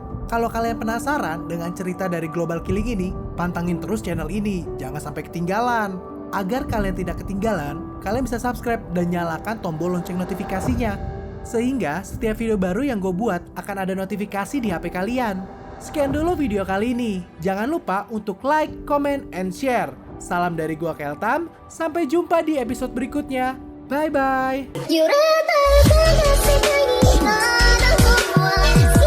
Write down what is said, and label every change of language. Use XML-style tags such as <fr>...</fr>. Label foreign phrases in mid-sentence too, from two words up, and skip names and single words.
<id>Kalau kalian penasaran dengan cerita dari Global Killing ini, pantangin terus channel ini, jangan sampai ketinggalan. Agar kalian tidak ketinggalan, kalian bisa subscribe dan nyalakan tombol lonceng notifikasinya. Sehingga setiap video baru yang gue buat akan ada notifikasi di HP kalian. Sekian dulu video kali ini. Jangan lupa untuk</id> <en>like, comment, and share.</en> <id>Salam dari gua Keltam, sampai jumpa di episode berikutnya. Bye-bye.</id> <ja>揺れた世界にあの子は</ja>